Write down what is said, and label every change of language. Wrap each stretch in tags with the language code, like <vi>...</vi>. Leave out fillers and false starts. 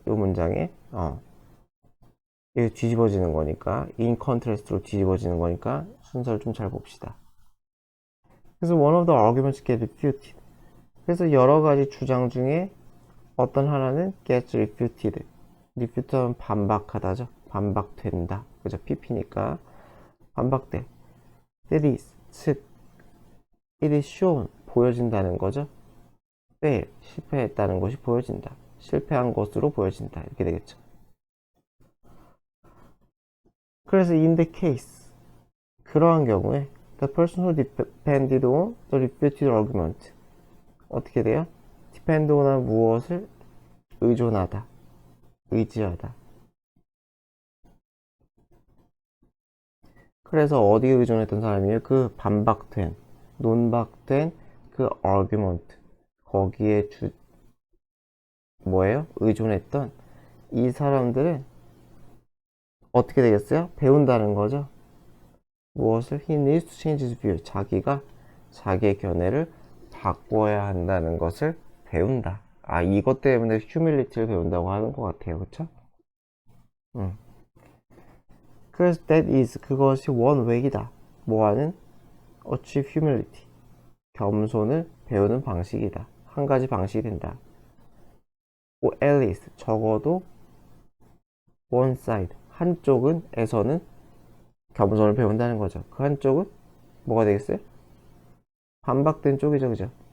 <ko>이 문장에 이게 뒤집어지는 거니까, in contrast로 뒤집어지는 거니까 순서를 좀 잘 봅시다. 그래서</ko> <en>one of the arguments get refuted.</en> <ko>그래서 여러 가지 주장 중에 어떤 하나는</ko> <en>gets refuted.</en> <ko>refute하면 반박하다죠. 반박된다. 그죠? pp니까 반박돼.</ko> <en>That is,</en> <ko>즉</ko> <en>it is shown,</en> <ko>보여진다는 거죠. fail, 실패했다는 것이 보여진다. 실패한 것으로 보여진다. 이렇게 되겠죠. 그래서</ko> <en>in the case,</en> <ko>그러한 경우에</ko> <en>the person who depended on the refuted argument,</en> <ko>어떻게 돼요? depend on한 무엇을 의존하다, 의지하다. 그래서 어디에 의존했던 사람이에요? 그 논박된 그 argument, 거기에 뭐예요? 의존했던 이 사람들은 어떻게 되겠어요? 배운다는 거죠. 무엇을?</ko> <en>He needs to change his view.</en> <ko>자기가 자기의 견해를 바꿔야 한다는 것을 배운다. 이것 때문에 humility를 배운다고 하는 것 같아요. 그쵸? 그래서</ko> <en>that is,</en> <ko>그것이</ko> <en>one way이다.</en> <ko>뭐하는?</ko> <en>achieve humility.</en> <ko>겸손을 배우는 방식이다. 한 가지 방식이 된다.</ko> <en>or at least,</en> <ko>적어도</ko> <en>one side,</en> <ko>한쪽에서는 겸손을 배운다는 거죠. 그 한쪽은 뭐가 되겠어요? 반박된 쪽이죠. 그죠?</ko>